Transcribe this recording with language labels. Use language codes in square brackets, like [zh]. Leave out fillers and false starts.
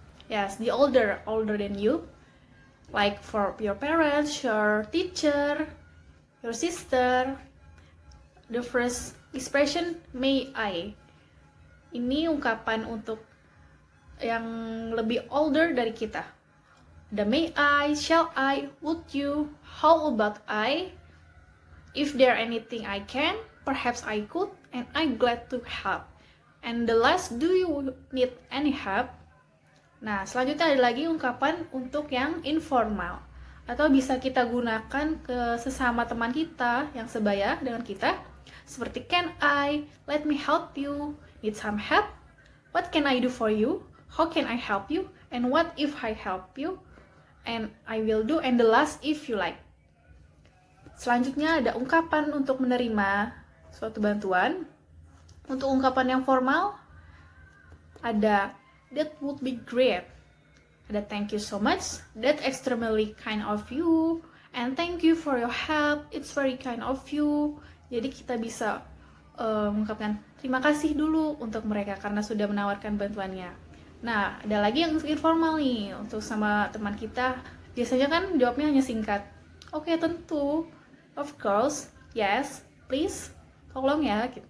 [en] Yes, the older than you, like for your parents, your teacher, your sister. The first expression, may I. [id] Ini ungkapan untuk yang lebih older dari kita. [en] The may I, shall I, would you, how about I? If there anything I can, perhaps I could, and I'm glad to help. And the last, do you need any help? [id] Nah, selanjutnya ada lagi ungkapan untuk yang informal atau bisa kita gunakan ke sesama teman kita yang sebaya dengan kita, seperti [en] can I, let me help you, need some help, what can I do for you, how can I help you, and what if I help you, and I will do, and the last if you like. [id] Selanjutnya ada ungkapan untuk menerima suatu bantuan. Untuk ungkapan yang formal ada [en] that would be great, [id] Ada [en] thank you so much, that's extremely kind of you, and thank you for your help, it's very kind of you. [id] Jadi kita bisa mengungkapkan terima kasih dulu untuk mereka karena sudah menawarkan bantuannya. Nah, ada lagi yang informal nih, untuk sama teman kita, biasanya kan jawabnya hanya singkat. Oke, tentu, [en] of course, yes, please, [id] tolong ya.